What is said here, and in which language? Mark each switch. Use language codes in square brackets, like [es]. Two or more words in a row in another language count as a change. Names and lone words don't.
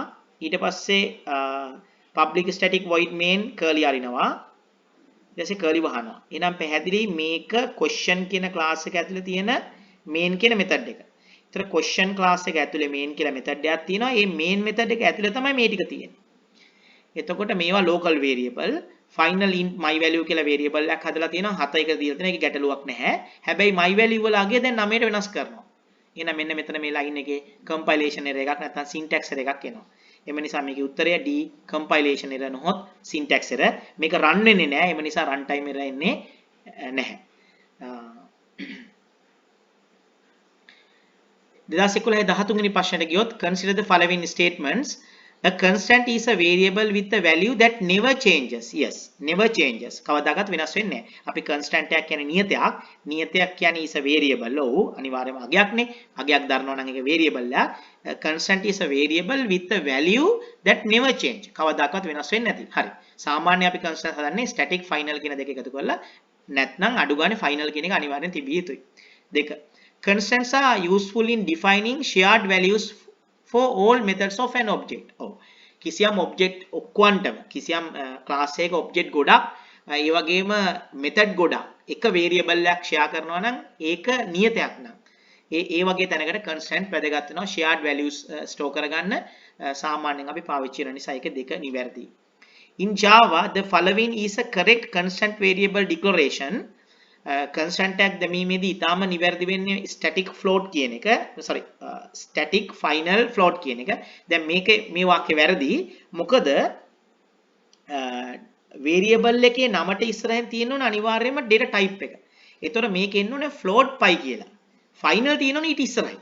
[si] ඊට පස්සේ [en] public static void main curly [si] අරිනවා. ඊට පස්සේ curly වහනවා. එහෙනම් පැහැදිලි මේක question කියන class එක ඇතුලේ තියෙන main කියන method එක. ඒතර question class එක ඇතුලේ main කියලා method එකක් තියෙනවා. මේ main method එක ඇතුලේ තමයි මේ ටික තියෙන්නේ. එතකොට මේවා [en] local variable final int my value [si] කියලා variable එකක් හදලා තියෙනවා. 7 එක දීලා තියෙනවා. ඒක ගැටලුවක් නැහැ. හැබැයි [en] my value [si] වල අගය දැන් 9ට වෙනස් කරනවා. එහෙනම් මෙන්න මෙතන මේ line එකේ [en] compilation error [si] එකක් නැත්නම් [en] syntax error [si] එකක් එනවා. එම නිසා මේකේ උත්තරය D [en] compilation error [si] නොහොත් [en] syntax error. [si] මේක run වෙන්නේ නැහැ. එම නිසා [en] runtime error [si] එන්නේ නැහැ. 2011-13 වෙනි ප්‍රශ්නෙට ගියොත් [en] consider the following statements. A constant is a variable with a value that never changes. Yes, never changes. [si] කවදාකවත් වෙනස් වෙන්නේ නැහැ. අපි constant එකක් කියන්නේ නියතයක්. නියතයක් කියන්නේ [en] is a variable. [si] ඔව් අනිවාර්යයෙන්ම අගයක්නේ. අගයක් දරනවා නම් ඒක variable එකක්. [en] Constant is a variable with a value that never change. [si] කවදාකවත් වෙනස් වෙන්නේ නැති. හරි. සාමාන්‍ය අපි constant හදන්නේ [en] static final [si] කියන දෙක එකතු කරලා නැත්නම් අඩු ගානේ final කියන එක අනිවාර්යෙන් තිබිය යුතුයි. දෙක. [en] Constants are useful in defining shared values for all methods of an object. [si] ඔව්. කිසියම් ඔබ්ජෙක්ට් ඔක්කොන්ටම කිසියම් ක්ලාස් එකක ඔබ්ජෙක්ට් ගොඩක් ඒ වගේම මෙතඩ් ගොඩක් එක වේරියබල් එකක් ෂෙයා කරනවා නම් ඒක නියතයක් නම් ඒ වගේ තැනකට කන්ස්ටන්ට් වැදගත් වෙනවා [en] shared values store [si] කරගන්න සාමාන්‍යයෙන් අපි පාවිච්චි කරන නිසා ඒක දෙක නිවැරදි. [en] In Java the following is a correct constant variable declaration. [si] constant එකක් දැමීමේදී ඊටාම නිවැරදි වෙන්නේ [en] static float [si] කියන එක [en] static final float [si] කියන එක. දැන් මේ වාක්‍ය වැරදි. මොකද variable එකේ නමට ඉස්සරහින් තියෙන්න ඕන අනිවාර්යයෙන්ම [en] data type [si] එක. ඒතකොට මේකෙ එන්න ඕනේ [en] float pi [si] කියලා. final තියෙන්න ඕනේ ඊට ඉස්සරහින්.